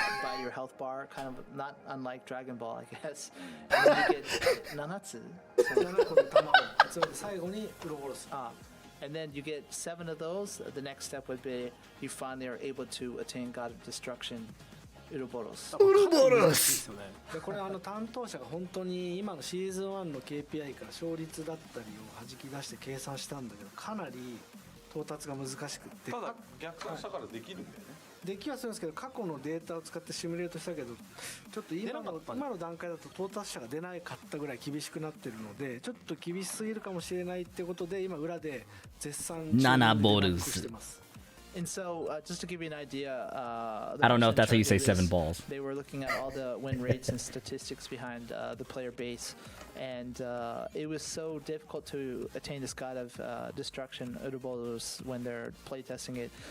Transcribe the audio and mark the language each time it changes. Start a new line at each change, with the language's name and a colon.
English: by your health bar, kind of not unlike Dragon Ball, I guess. And then you get Nanatsu.
Japanese: 7個の玉を集めて最後にウロボロス。
English: And then you get 7 of those. The next step would be you finally are able to attain God of Destruction, Uroboros. Uruboros!
Japanese: でこれ担当者が本当に今のシーズン1の KPI から勝率だったりを弾き出して計算したんだけどかなり到達が難しくってただ逆算したからできるんだよね。できはするんですけど過去のデータを使ってシミュレートしたけどちょっと今の段階だと到達者が出なかったぐらい厳しくなってるのでちょっと厳しすぎるかもしれないってことで今裏で絶賛
English: 7ボルス
Japanese: してます。
English: And so, just to give you an idea, I don't know if that's how you say 7 balls. They were looking at all the win rates and statistics behind the player base, and it was so difficult to attain this God of Destruction, Uroboros, when they're playtesting it.